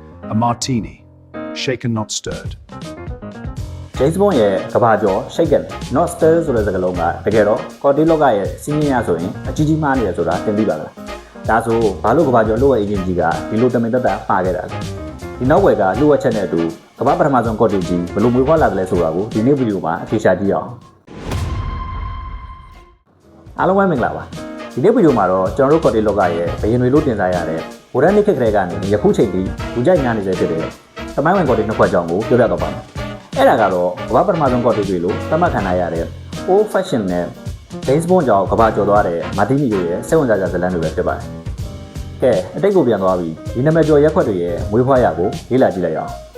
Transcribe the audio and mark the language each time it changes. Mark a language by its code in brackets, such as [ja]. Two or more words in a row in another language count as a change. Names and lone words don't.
[en] A martini, shaken not stirred. [my] James Bond ရဲ့ကဘာကျော် [en] shaken not stirred [my] ဆိုတဲ့စကားလုံးကတကယ်တော့ cocktail လောကရဲ့စီးမြင်ရဆိုရင်အကြီးကြီးမားနေတယ်ဆိုတာသင်သိပါလားဒါဆိုဘာလို့ကဘာကျော်လို့ရဲ့ agent ကြီးကဒီလိုတမင်သက်သာပါခဲ့တာလဲဒီနောက်ဝယ်ကလှုပ်ဝက်ချက်နဲ့အတူကဘာပထမဆုံး cocktail ကြီးဘယ်လိုမွေးဖွားလာတယ်လဲဆိုတာကိုဒီနေ့ဗီဒီယိုမှာအဖြေရှာကြည့်အောင် အားလုံးပဲမင်္ဂလာပါဒီနေ့ဗီဒီယိုမှာတော့ကျွန်တော်တို့ cocktail လောကရဲ့ဘယင်တွေလို့တင်စားရတဲ့ဝရန်နိခေတ်ကလေးကနေယခုချိန်ထိလူကြိုက်များနေစေဖြစ်တဲ့သမိုင်းဝင် cocktail နှစ်ခွက်ကြောင်းကိုပြောပြတော့ပါမယ်အဲ့ဒါကတော့ကဘာပထမဆုံး cocktail တွေလို့သတ်မှတ်ခံရတဲ့ [en] old fashion [my] နဲ့ James Bond ကြောင့်ကဘာကျော်သွားတဲ့မာတီနီတို့ရဲ့စိတ်ဝင်စားစရာဇာတ်လမ်းတွေပဲဖြစ်ပါတယ်ကဲအတိတ်ကိုပြန်သွားပြီးဒီနာမည်ကျော်ရက်ခွက်တွေရဲ့မွေးဖွားရာကိုလေ့လာကြည့်လိုက်အောင်